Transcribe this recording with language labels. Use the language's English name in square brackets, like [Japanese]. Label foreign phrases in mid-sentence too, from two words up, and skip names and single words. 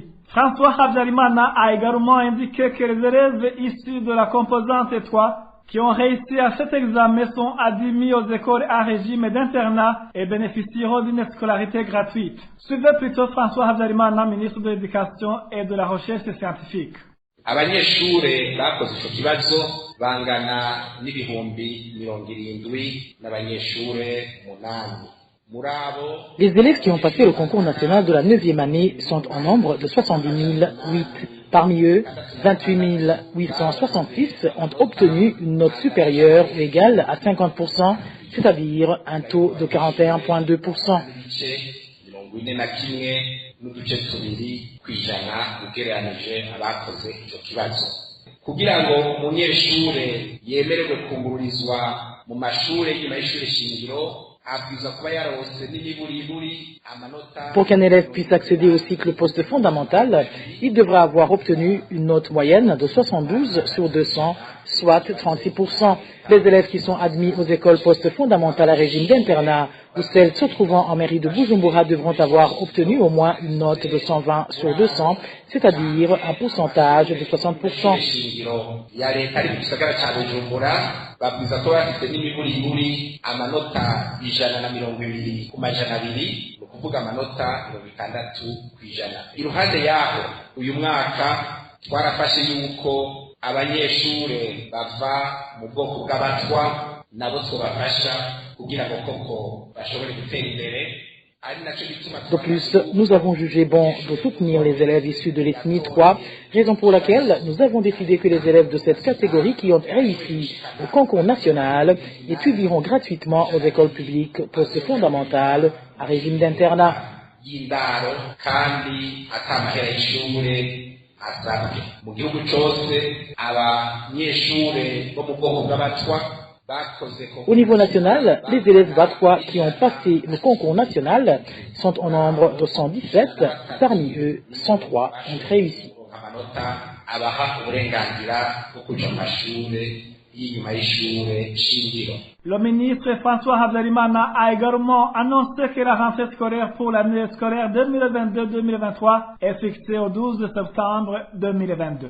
[French] François Habyarimana a également indiqué que les élèves issus de la composante 3 qui ont réussi à cet examen sont admis aux écoles à régime d'internat et bénéficieront d'une scolarité gratuite. Suivez plutôt François Habyarimana, ministre de l'Éducation et de la Recherche scientifique. [Rundi] Abanyeshure bakoze ico kibazo bangana n'ibihumbi 70 n'abanyeshure 8. [French] Les élèves qui ont passé le concours national de la 9e année sont en nombre de 70 008. Parmi eux, 28 866 ont obtenu une note supérieure ou égale à 50%, c'est-à-dire un taux de 41,2%. [Rundi] Kugira ngo umunyeshure yemererwe kungururizwa mu mashure nyuma y'ishure shingiro. [French] Pour qu'un élève puisse accéder au cycle post-fondamental, il devra avoir obtenu une note moyenne de 72 sur 200, soit 36%. Les élèves qui sont admis aux écoles post-fondamentales à régime d'internat ou celles se trouvant en mairie de Bujumbura devront avoir obtenu au moins une note de 120 sur 200, c'est-à-dire un pourcentage de 60%. [Rundi] Babwiza ko bafite n'imiburiburi amanota 120 ku majana abiri, ukuvuga amanota 60%. Iruhande yaho uyu mwaka twarafashe yuko abanyeshure bava mu bwoko bw'abatwa nabo twabafasha kugira ngo koko bashobore gutera imbere. [French] De plus, nous avons jugé bon de soutenir les élèves issus de l'ethnie 3, raison pour laquelle nous avons décidé que les élèves de cette catégorie qui ont réussi au concours national étudieront gratuitement aux écoles publiques post-fondamentales à régime d'internat. [Rundi] Mu gihugu cyose abanyeshure bo mu bwoko bw'abatwa. [French] Au niveau national, les élèves batwa qui ont passé le concours national sont au nombre de 117, parmi eux 103 ont réussi. Le ministre François Habyarimana a également annoncé que la rentrée scolaire pour l'année scolaire 2022-2023 est fixée au 12 septembre 2022.